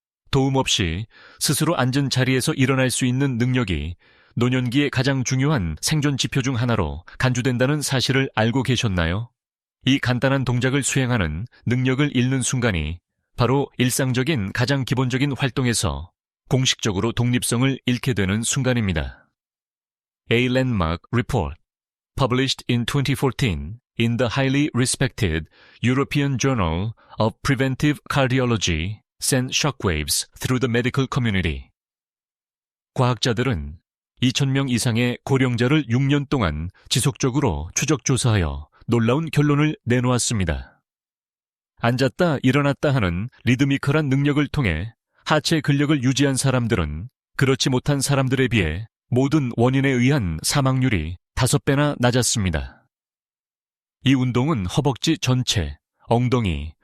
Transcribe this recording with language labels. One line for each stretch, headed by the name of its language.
Korean: 도움 없이 스스로 앉은 자리에서 일어날 수 있는 능력이 노년기의 가장 중요한 생존 지표 중 하나로 간주된다는 사실을 알고 계셨나요? 이 간단한 동작을 수행하는 능력을 잃는 순간이 바로 일상적인 가장 기본적인 활동에서 공식적으로 독립성을 잃게 되는 순간입니다.
English: A landmark report, published in 2014 in the highly respected European Journal of Preventive Cardiology, sent shockwaves through the medical community.
Korean: 과학자들은 2,000명 이상의 고령자를 6년 동안 지속적으로 추적 조사하여 놀라운 결론을 내놓았습니다. 앉았다 일어났다 하는 리드미컬한 능력을 통해 하체 근력을 유지한 사람들은 그렇지 못한 사람들에 비해 모든 원인에 의한 사망률이 5배나 낮았습니다. 이 운동은 허벅지 전체, 엉덩이,